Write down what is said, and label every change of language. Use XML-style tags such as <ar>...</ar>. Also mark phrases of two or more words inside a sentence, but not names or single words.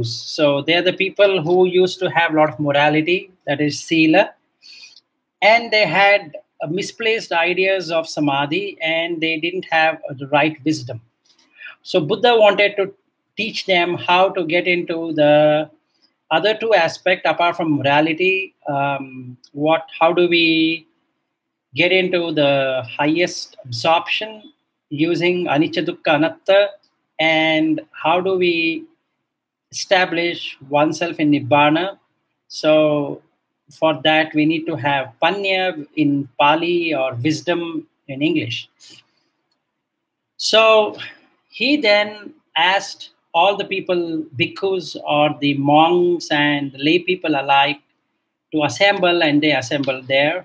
<en>So they are the people who used to have a lot of morality, that is Sila, and they had misplaced ideas of Samadhi, and they didn't have the right wisdom. So Buddha wanted to teach them how to get into the other two aspects apart from morality. How do we get into the highest absorption using</en> <pi>anicca dukkha anatta,</pi> <en>and how do we establish oneself in nibbana? So for that we need to have panya in Pali or wisdom in English. So he then asked all the people, bhikkhus or the monks and lay people alike, to assemble, and they assembled there.</en>